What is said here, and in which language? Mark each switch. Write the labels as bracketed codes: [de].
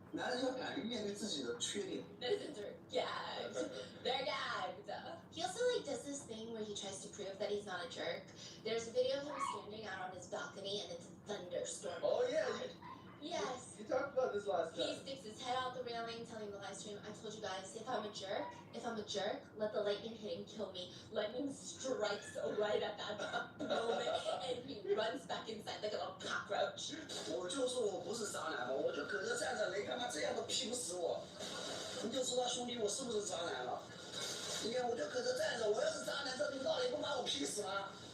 [zh] 男人要敢于面对自己的缺点。 [en] Those are gags. They're gags. He also like does this thing where he tries to prove that he's not a jerk. There's a video of him standing out on his balcony and it's a thunderstorm. Oh yeah, Yes. you talked about this last He time. sticks his head out the railing, telling the live stream, I told you guys, if I'm a jerk, let the lightning hit and kill me. Lightning strikes right at that moment, and he runs back inside like a little cockroach. [zh] 我就说我不是渣男嘛，我就搁这站着，你干嘛这样都劈不死我？你就知道兄弟我是不是渣男了。你看我就搁这站着，我要是渣男，这领导也不把我劈死吗？